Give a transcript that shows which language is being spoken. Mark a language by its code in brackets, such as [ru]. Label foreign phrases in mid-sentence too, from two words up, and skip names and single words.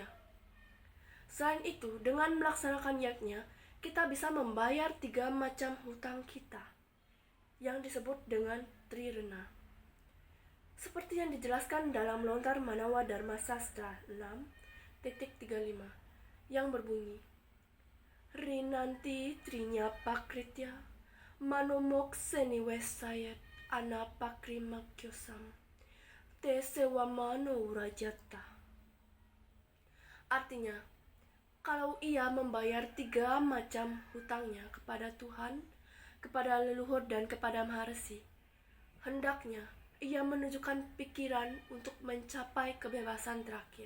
[id] Selain itu, dengan melaksanakan yatnya, kita bisa membayar 3 macam hutang kita, yang disebut dengan Trirena. Seperti yang dijelaskan dalam Lontar Manawa Dharma Sastra 6.35 yang berbunyi, [sa] Rinanti trinya pakritya, manomok seni wesayat, anapakri makyosam, te sewa mano urajata. [id] Artinya, kalau ia membayar 3 macam hutangnya kepada Tuhan, kepada leluhur dan kepada maharesi, hendaknya ia menunjukkan pikiran untuk mencapai kebebasan terakhir.